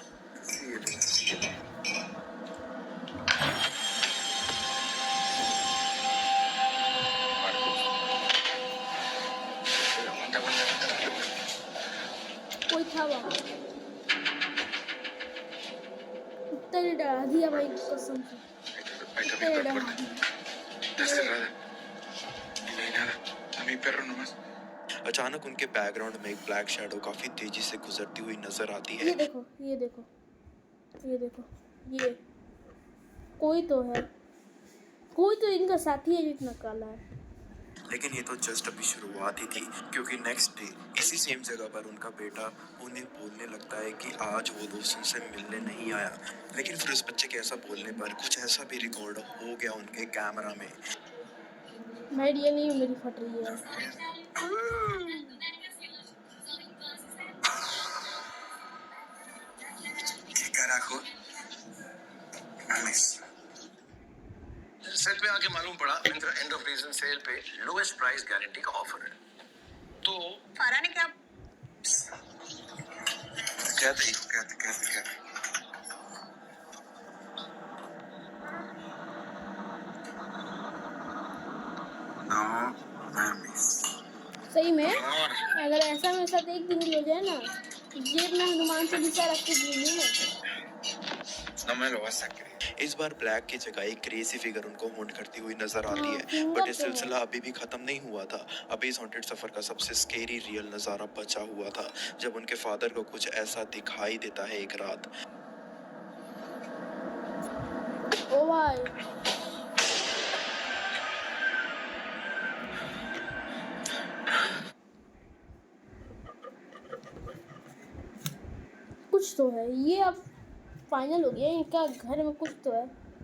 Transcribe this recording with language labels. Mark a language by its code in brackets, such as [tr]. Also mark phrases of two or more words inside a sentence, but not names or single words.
[hi] कोई था वहाँ, कुत्ते ने डरा दिया भाई कसम से। कुत्ते ने डरा दिया। [es] Está cerrada. Y no hay nada. A mi perro nomás. [hi] अचानक उनके बैकग्राउंड में एक [en] black shadow [hi] काफी तेजी से गुजरती हुई नजर आती है। ये देखो, ये देखो, ये देखो, ये कोई तो है, कोई तो इनका साथी है जितना काला है। लेकिन ये तो जस्ट अभी शुरुआत ही थी, क्योंकि [en] next day [hi] इसी सेम जगह पर उनका बेटा उन्हें बोलने लगता है कि आज वो दोस्त उनसे मिलने नहीं आया। लेकिन फिर उस बच्चे के ऐसा बोलने पर कुछ ऐसा भी रिकॉर्ड हो गया उनके कैमरा में। भाई ये नहीं, मेरी फट रही है। [es] ¿Qué carajo? Mames. [hi] सेट पे आके मालूम पड़ा मिंत्रा [en] end of season sale [hi] पे [en] lowest price guarantee [hi] का ऑफर है। तो फारा ने क्या [es] क्या नो mames. [hi] सही में अगर ऐसा मेरे साथ एक दिन भी हो जाए ना, जेब में हनुमान चालीसा रख के घूमूं [es] No me lo vas a creer. [hi] इस बार ब्लैक की जगह एक [en] crazy figure [hi] उनको हॉन्ट करती हुई नजर आती है। बट ये सिलसिला अभी भी खत्म नहीं हुआ था। अभी इस हॉन्टेड सफर का सबसे [en] scary real [hi] नजारा बचा हुआ था, जब उनके फादर को कुछ ऐसा दिखाई देता है एक रात। ओ भाई कुछ तो है, ये अब फाइनल हो गया, इनका घर में कुछ तो है।